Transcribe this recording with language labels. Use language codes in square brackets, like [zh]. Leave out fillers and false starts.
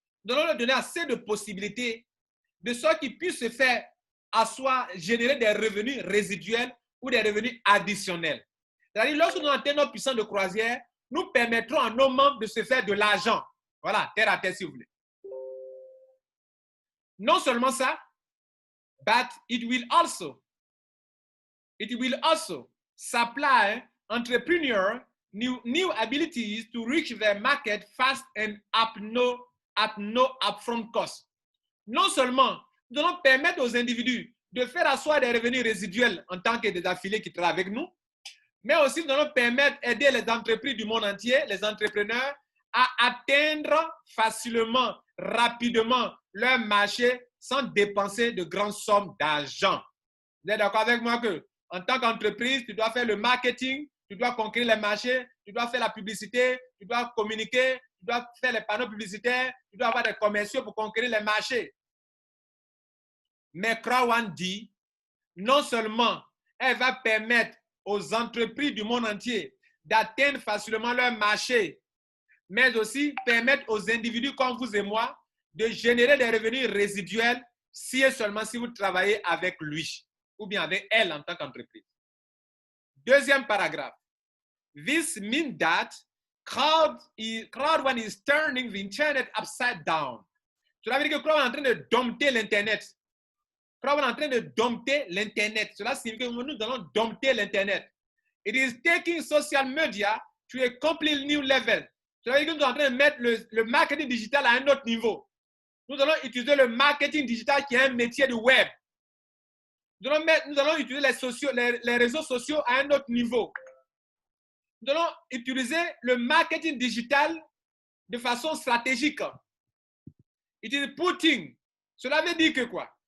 [fr] Nous allons leur donner assez de possibilités de sorte qu'ils puissent se faire asseoir, générer des revenus résiduels ou des revenus additionnels. C'est-à-dire, lorsque nous atteignons notre puissance de croisière, nous permettrons à nos membres de se faire de l'argent. Voilà, terre à terre, si vous voulez. Non seulement ça, [en] but it will also supply entrepreneurs new abilities to reach their market fast and at no upfront cost. [fr] Non seulement nous allons permettre aux individus de faire asseoir des revenus résiduels en tant que des affiliés qui travaillent avec nous, mais aussi nous allons aider les entreprises du monde entier, les entrepreneurs, à atteindre facilement, rapidement leur marché sans dépenser de grandes sommes d'argent. Vous êtes d'accord avec moi que en tant qu'entreprise, tu dois faire le marketing, tu dois conquérir les marchés, tu dois faire la publicité, tu dois communiquer, tu dois faire les panneaux publicitaires, tu dois avoir des commerciaux pour conquérir les marchés. Mais Croix One dit, non seulement elle va permettre aux entreprises du monde entier d'atteindre facilement leur marché mais aussi permettre aux individus comme vous et moi de générer des revenus résiduels si et seulement si vous travaillez avec lui ou bien avec elle en tant qu'entreprise. Deuxième paragraphe. [en] This means that Crowd One is turning the internet upside down. [fr] Cela veut dire que Crowd One est en train de dompter l'internet. Crowd One est en train de dompter l'internet. Cela signifie que nous allons dompter l'internet. [en] It is taking social media to a completely new level. [fr] Cela veut dire que nous sommes en train de mettre le marketing digital à un autre niveau. Nous allons utiliser le marketing digital qui est un métier du web. Nous allons utiliser les réseaux sociaux à un autre niveau. Nous allons utiliser le marketing digital de façon stratégique. [en] It is putting. [fr] Cela veut dire que quoi?